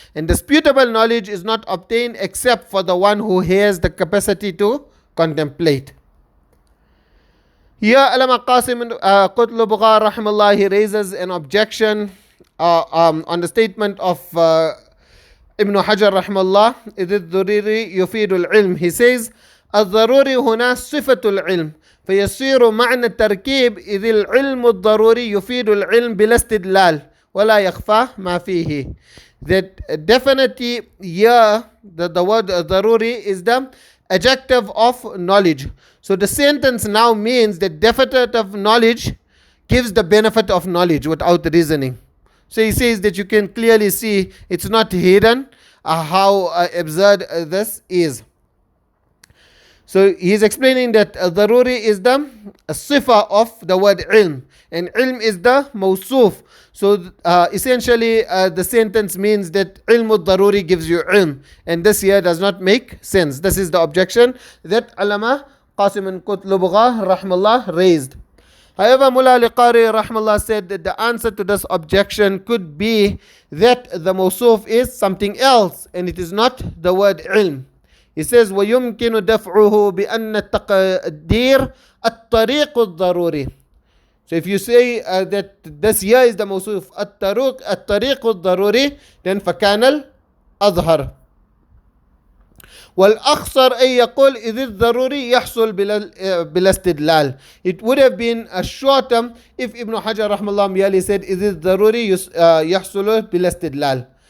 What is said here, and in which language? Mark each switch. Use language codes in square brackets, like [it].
[en] And disputable knowledge is not obtained except for the one who has the capacity to contemplate. Here, Allama Qasim Qutlubgha rahimahullah, he raises an objection on the statement of Ibn Hajar rahimahullah, [ar] إِذِ الضَّرُورِ يُفِيدُ الْعِلْمِ. [en] He says, [ar] الضروري هنا صفة العلم فيصير معنى التركيب إذ العلم الضروري يفيد العلم بلا استدلال ولا يخفى ما فيه. [en] That definitely here the word ضروري is the adjective of knowledge. So the sentence now means that definitive knowledge gives the benefit of knowledge without reasoning. So he says that you can clearly see it's not hidden how absurd this is. So he is explaining that daruri is the sifa of the word ilm, and ilm is the mawsuf. So essentially the sentence means that ilm al-daruri gives you ilm, and this here does not make sense. This is the objection that Allama Qasim Qutlubgha rahmallah raised. However, Mullah Liqari rahmallah said that the answer to this objection could be that the mawsuf is something else, and it is not the word ilm. He says, [ar] وَيُمْكِنُ دَفْعُهُ بِأَنَّ التَّقْدِيرَ الطَّرِيقُ الضَّرُورِ. [en] So if you say that this here is the mawsuf [ar] الطَّرِيقُ الضَّرُورِ, [en] then [ar] فَكَانَ الْأَظْهَرِ. وَالْأَخْصَرْ أَن يَقُولْ إِذِ الضَّرُورِ يَحْصُلْ بِلَا اسْتِدْلَالٍ. [en] It would have been a shorter if Ibn Hajar rahmallah merely said [ar] إِذِ الضَّرُورِ يَحْصُلُ بِلَا اسْتِدْلَالٍ.